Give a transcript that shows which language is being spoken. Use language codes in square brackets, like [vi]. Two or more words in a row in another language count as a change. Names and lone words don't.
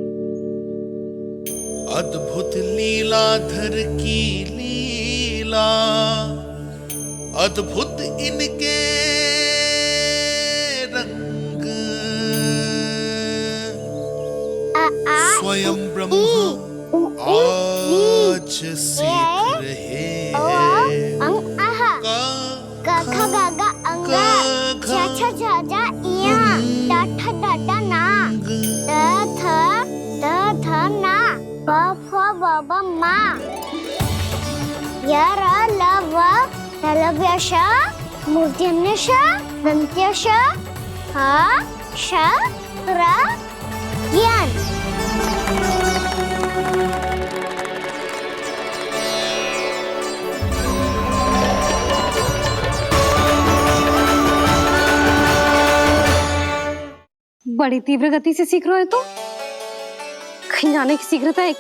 [hi] अद्भुत लीलाधर की लीला, अद्भुत इनके रंग, स्वयं ब्रह्मा आज सीख रहे हैं। गा गा गा अंगा, छा छा छा जा इया, डाठा डाठा ना, ध ना, प फ ब ब मा, य र ल व लव्यश, मूर्धन्यश, दन्त्यश, ह श र ज्ञान। बड़ी तीव्र गति से सीख रहे हो तो कहीं जाने की शीघ्रता है क्या?